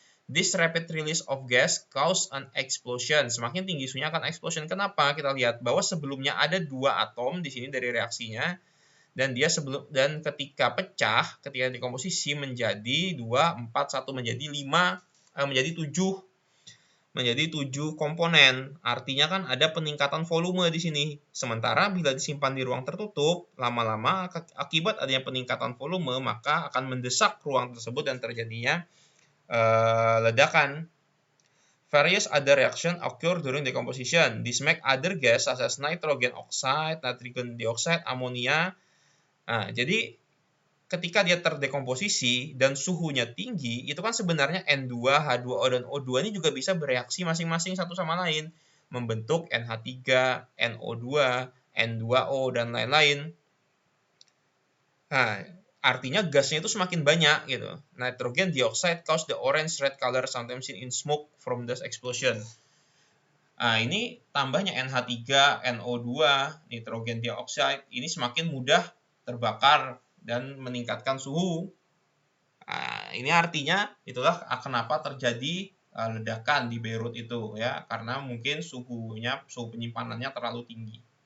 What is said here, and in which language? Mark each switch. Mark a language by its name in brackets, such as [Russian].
[English] This rapid release of gas cause an explosion. [Indonesian] Semakin tinggi suhunya akan explosion. Kenapa? Kita lihat bahwa sebelumnya ada 2 atom di sini dari reaksinya. Dan dia ketika pecah, ketika dekomposisi menjadi 2, 4, 1 menjadi 5, menjadi 7 komponen. Artinya kan ada peningkatan volume di sini. Sementara bila disimpan di ruang tertutup, lama-lama akibat adanya peningkatan volume, maka akan mendesak ruang tersebut dan terjadinya ledakan. [English] Various other reactions occur during decomposition. This make other gas such as nitrogen oxide, nitrogen dioxide, ammonia. [Indonesian] Nah, jadi ketika dia terdekomposisi dan suhunya tinggi, itu kan sebenarnya N2, H2O, dan O2 ini juga bisa bereaksi masing-masing satu sama lain, membentuk NH3, NO2, N2O, dan lain-lain. Nah, artinya gasnya itu semakin banyak gitu. [English] Nitrogen dioxide cause the orange-red color sometimes seen in smoke from the explosion. [Indonesian] Nah, ini tambahnya NH3, NO2, nitrogen dioxide, ini semakin mudah terbakar dan meningkatkan suhu. Nah, ini artinya itulah kenapa terjadi ledakan di Beirut itu ya, karena mungkin suhu penyimpanannya terlalu tinggi.